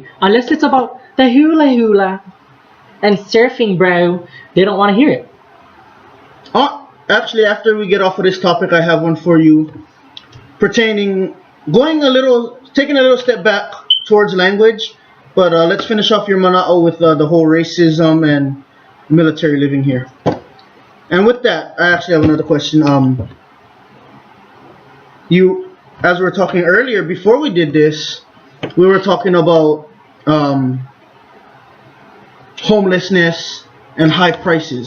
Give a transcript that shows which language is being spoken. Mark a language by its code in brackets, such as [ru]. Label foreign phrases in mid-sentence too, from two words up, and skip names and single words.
[en] Unless it's about the hula hula and surfing, bro, they don't want to hear it. Oh, actually, after we get off of this topic, I have one for you. Taking a little step back towards language. But let's finish off your manaʻo with the whole racism and military living here. And with that, I actually have another question. As we were talking earlier, before we did this, we were talking about homelessness and high prices.